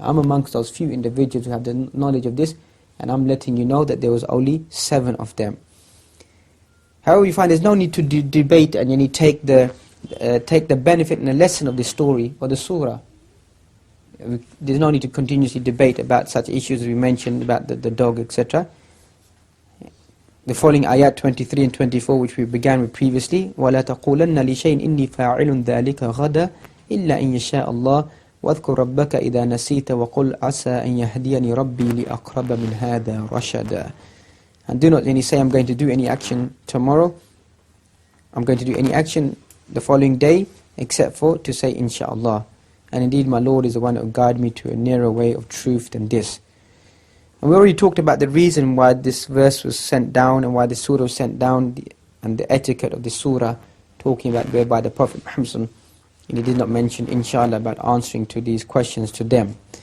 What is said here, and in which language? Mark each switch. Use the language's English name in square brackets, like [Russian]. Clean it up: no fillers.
[English] I'm amongst those few individuals who have the knowledge of this, and I'm letting you know that there was only 7 of them. However, you find there's no need to debate and take the benefit and the lesson of the story or the surah. There's no need to continuously debate about such issues as we mentioned about the dog, etc. The following ayat 23 and 24, which we began with previously, [Arabic] وَلَا تَقُولَنَّ لِشَيْءٍ إِنِّي فَاعِلٌ ذَلِكَ غَدًا إِلَّا إِن يَشَاءَ اللَّهُ وَاذْكُرْ رَبَّكَ إِذَا نَسِيتَ وَقُلْ عَسَىٰ أَن يَهْدِيَنِي رَبِّي لِأَقْرَبَ مِنْ هَذَا رَشَدًا. [English] And do not say, I'm going to do any action tomorrow, I'm going to do any action the following day, except for to say, inshaAllah. And indeed my Lord is the one who will guide me to a nearer way of truth than this. And we already talked about the reason why this verse was sent down, and why the surah was sent down, and the etiquette of the surah, talking about whereby the Prophet Muhammad, he did not mention inshallah about answering to these questions to them.